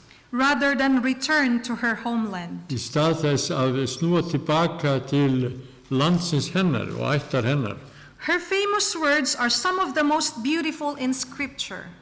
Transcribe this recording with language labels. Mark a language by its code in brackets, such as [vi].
[en] rather than return to her homeland. [is] í stað þess að snúa tilbaka til landsins hennar og ættar hennar. [en] Her famous words are some of the most beautiful in scripture.